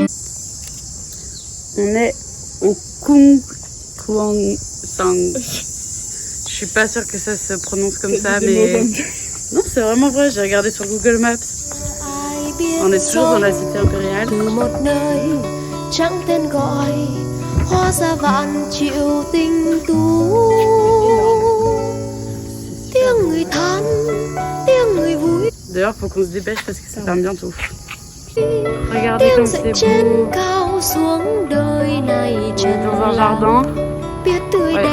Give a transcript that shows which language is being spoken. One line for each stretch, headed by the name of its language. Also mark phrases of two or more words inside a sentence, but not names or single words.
French: On est au Kung Kuang Sang. Je suis pas sûre que ça se prononce comme ça, mais non, c'est vraiment vrai. J'ai regardé sur Google Maps.
Vietnamese: ai biết
French: On est toujours dans la cité impériale.
Vietnamese: từ một nơi chẳng tên gọi hóa ra vạn triệu tinh tú tiếng người than tiếng người vui
French: D'ailleurs, faut qu'on se dépêche parce que ça ferme bientôt. Regardez
Vietnamese: tiếng
French: comme
Vietnamese: dậy
French: c'est
Vietnamese: trên
French: beau.
Vietnamese: cao xuống đời này
French: On est
Vietnamese: trần
French: dans un
Vietnamese: lao
French: jardin.
Vietnamese: biết tươi
French: Ouais.